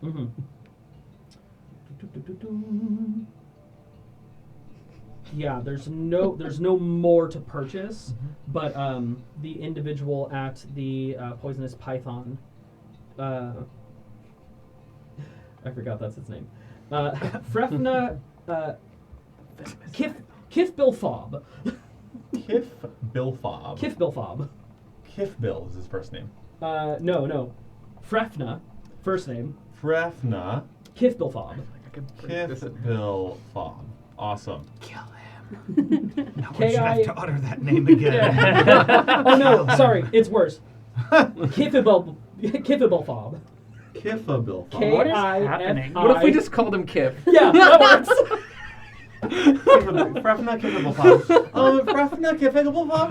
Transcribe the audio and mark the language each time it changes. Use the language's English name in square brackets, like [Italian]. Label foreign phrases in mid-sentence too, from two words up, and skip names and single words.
[English] Yeah, there's no more to purchase, but the individual at the poisonous python, I forgot that's its name, Frefna Kif Bilfob. Kif Bilfob. Kif Bilfob. Kif Bill is his first name. No. Frefna, first name. Frefna. Kif Bilfob. Kif Bilfob. Awesome. Kill him. Now would you have K.I. to utter that name again? Oh no, sorry, it's worse. Kiffable Fob. Kiffabil. What is happening? What if we just called him Kip? Yeah, that works. Frafna Kiffable Pop. Frafna Kiffable Pop.